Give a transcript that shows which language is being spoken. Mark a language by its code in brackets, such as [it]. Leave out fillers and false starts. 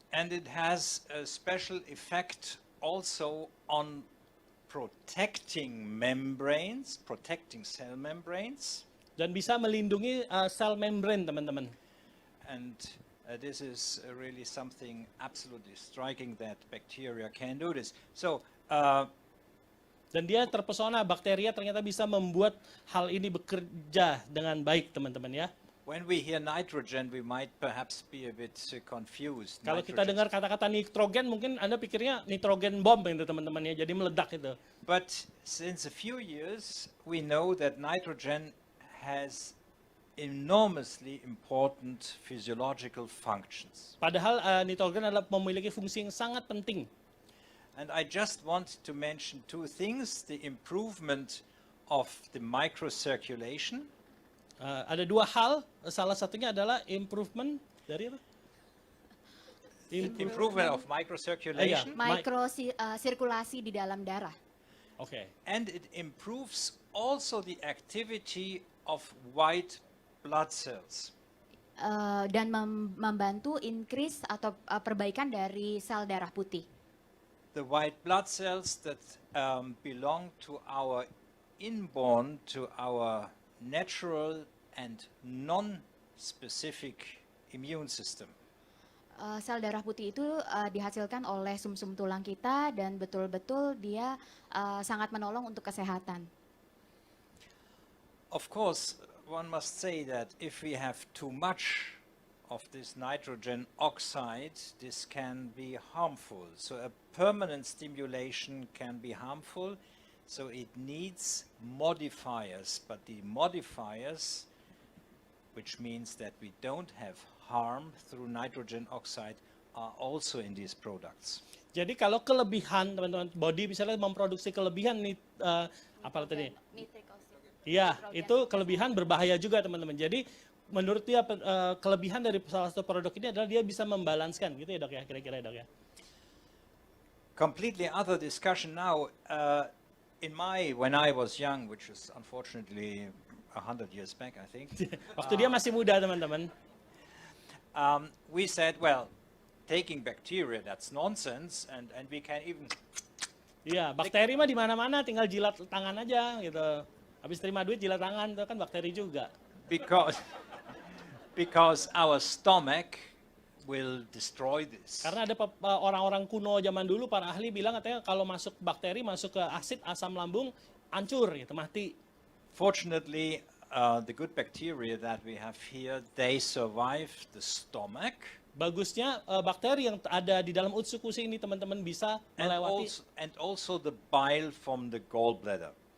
[en] And it has a special effect also on protecting membranes, protecting cell membranes. [id] Dan bisa melindungi sel membran teman-teman. [en] And this is really something absolutely striking that bacteria can do this. So, [id] Dan dia terpesona bakteria ternyata bisa membuat hal ini bekerja dengan baik teman-teman ya. [en] when we hear nitrogen, we might perhaps be a bit confused. [id] Kalau kita dengar kata-kata nitrogen, mungkin Anda pikirnya nitrogen bom itu teman-teman ya, jadi meledak itu. [en] But since a few years, we know that nitrogen has enormously important physiological functions. [id] Padahal nitrogen adalah memiliki fungsi yang sangat penting. [en] And I just want to mention two things, the improvement of the microcirculation. [id] Ada dua hal, salah satunya adalah improvement dari apa? [en] Improvement of microcirculation. [id] Sirkulasi di dalam darah. Oke. [en] And it improves also the activity of white blood cells. [id] Dan membantu increase atau perbaikan dari sel darah putih. [en] The white blood cells that belong to our inborn, to our natural and non-specific immune system. [id] Sel darah putih itu dihasilkan oleh sumsum tulang kita dan betul-betul dia sangat menolong untuk kesehatan. [en] Of course, one must say that if we have too much of this nitrogen oxide, this can be harmful. So a permanent stimulation can be harmful. So it needs modifiers, but the modifiers, which means that we don't have harm through nitrogen oxide, are also in these products. [id] Jadi kalau kelebihan teman-teman body misalnya memproduksi kelebihan apa tadi? Iya, itu kelebihan berbahaya juga teman-teman. Jadi menurut dia kelebihan dari salah satu produk ini adalah dia bisa membalanskan gitu ya dok ya kira-kira ya dok ya. [en] Completely other discussion now. When I was young, which is unfortunately 100 years back, I think. [id] Waktu dia masih muda teman-teman. [en] We said, well, taking bacteria, that's nonsense, and we can even. [id] Iya, bakteri mah di mana-mana, tinggal jilat tangan aja gitu. Habis terima duit jilat tangan, itu kan bakteri juga. [en] Because our stomach will destroy this. [id] Karena ada orang-orang kuno zaman dulu, para ahli bilang katanya kalau masuk bakteri, masuk ke asid, asam lambung, hancur gitu, mati. [en] Fortunately, the good bacteria that we have here, they survive the stomach. [id] Bagusnya bakteri yang ada di dalam utsukushi ini teman-teman bisa melewati. [en] And also the bile from the gallbladder.